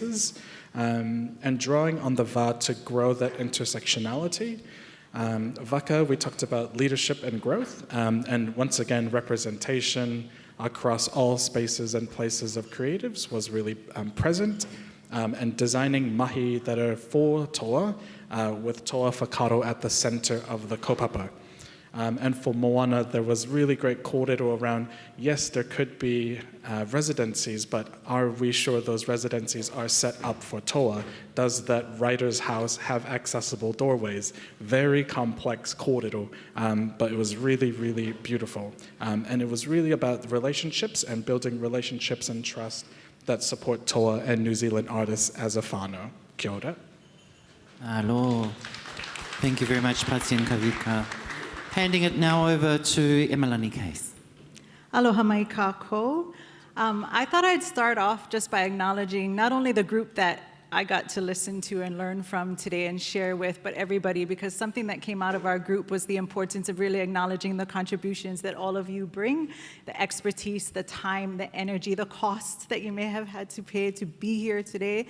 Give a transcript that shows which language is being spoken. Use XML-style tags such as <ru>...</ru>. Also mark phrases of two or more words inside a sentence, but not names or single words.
<en>And drawing on the VA to grow that intersectionality. Vaka, we talked about leadership and growth, and once again, representation across all spaces and places of creatives was really present, and designing mahi that are for toa, with</en> <mi>toa whakaro</mi> <en>at the center of the kaupapa. And for Moana, there was really great kōrero around, yes, there could be residencies, but are we sure those residencies are set up for toa? Does that writer's house have accessible doorways? Very complex kōrero, but it was really, really beautiful. And it was really about relationships and building relationships and trust that support toa and New Zealand artists as a whānau.</en> <mi>Kia ora. Alo.</mi> <en>Thank you very much, Pasi and Kavika. Handing it now over to Emelani Case.</en> <haw>Aloha mai kākou.</haw> <en>I thought I'd start off just by acknowledging not only the group that I got to listen to and learn from today and share with, but everybody, because something that came out of our group was the importance of really acknowledging the contributions that all of you bring, the expertise, the time, the energy, the costs that you may have had to pay to be here today.</en>